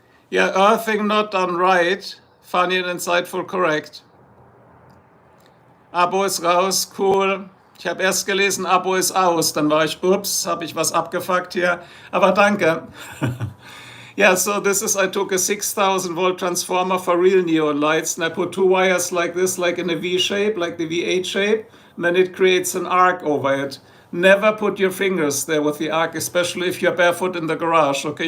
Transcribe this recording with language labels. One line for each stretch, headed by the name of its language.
English: Yeah, earthing not done right. Funny and insightful, correct.
German: Abo ist raus, cool. Ich habe erst gelesen, Abo ist aus. Dann war ich, ups, habe ich was abgefuckt hier. Aber danke.
English: Yeah, so this is, I took a 6,000 volt transformer for real neon lights, and I put two wires like this, like in a V shape, like the V8 shape, and then it creates an arc over it. Never put your fingers there with the arc, especially if you're barefoot in the garage, okay?